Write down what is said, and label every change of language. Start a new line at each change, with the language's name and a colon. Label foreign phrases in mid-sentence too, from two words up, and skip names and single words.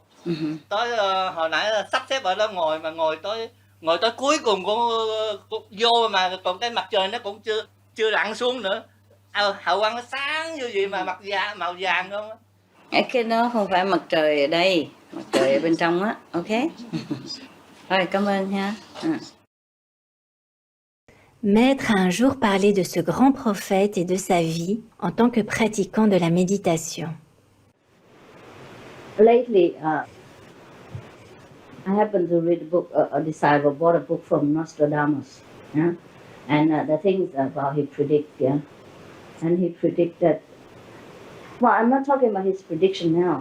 Vietnamese: Tới hồi nãy sắp xếp ở đó ngồi tới cuối cùng cũng vô mà còn cái mặt trời nó cũng chưa lặn xuống nữa. Hào quang nó sáng như vậy mà màu vàng không. Cái đó không phải mặt trời ở đây, mặt trời ở bên trong á. Ok. Rồi, cảm ơn ha.
French: Maître a un jour parlé de ce grand prophète et de sa vie en tant que pratiquant de la méditation.
English: Lately, I happened to read a book, a disciple bought a book from Nostradamus, yeah? And the things about he predict, yeah? And he predicted, well, I'm not talking about his prediction now.